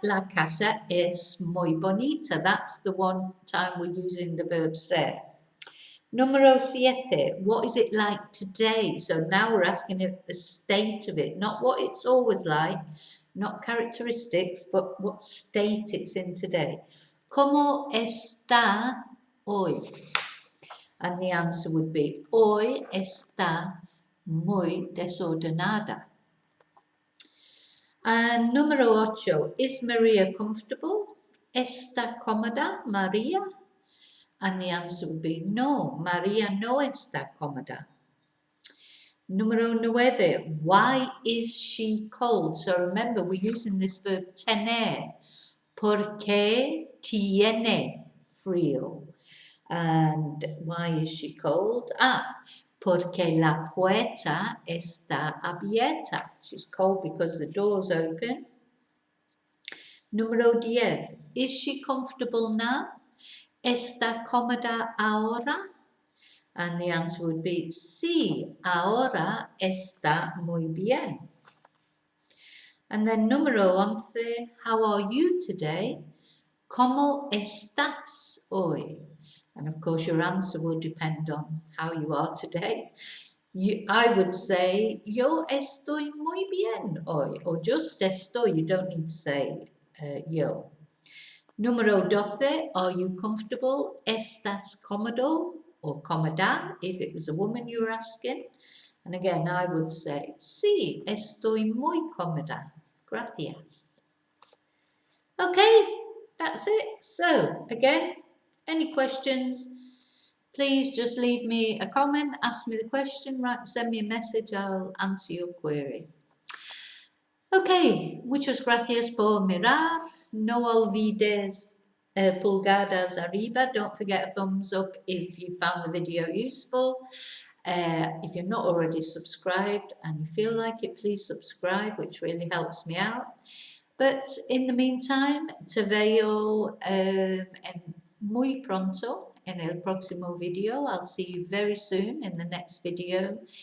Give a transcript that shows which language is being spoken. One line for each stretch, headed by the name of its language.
Spanish: La casa es muy bonita.
English: That's the one time we're using the verb ser. Número 7, what is it like today? So now we're asking if the state of it, not what it's always like, not characteristics, but what state it's in today.
Spanish: ¿Cómo está hoy?
English: And the answer would be,
Spanish: hoy está muy desordenada.
English: And número 8, is Maria comfortable?
Spanish: ¿Está cómoda María?
English: And the answer would be no,
Spanish: María no está cómoda.
English: Número 9, why is she cold? So remember, we're using this verb tener.
Spanish: ¿Por qué tiene frío?
English: And why is she cold?
Spanish: Porque la puerta está abierta.
English: She's cold because the door's open. Número 10, is she comfortable now?
Spanish: ¿Está cómoda ahora?
English: And the answer would be
Spanish: sí, ahora está muy bien.
English: And then número 11, how are you today?
Spanish: ¿Cómo estás hoy?
English: And of course your answer will depend on how you are today. I would say
Spanish: yo estoy muy bien hoy,
English: or just estoy, you don't need to say yo. Número 12, are you comfortable?
Spanish: ¿Estás cómodo?
English: Or cómoda, if it was a woman you were asking. And again, I would say,
Spanish: sí, estoy muy cómoda. Gracias.
English: Okay, that's it. So, again, any questions, please just leave me a comment, ask me the question, send me a message, I'll answer your query.
Spanish: Ok, muchas gracias por mirar. No olvides pulgadas arriba.
English: Don't forget a thumbs up if you found the video useful. If you're not already subscribed and you feel like it, please subscribe, which really helps me out. But in the meantime,
Spanish: te veo muy pronto en el próximo video.
English: I'll see you very soon in the next video.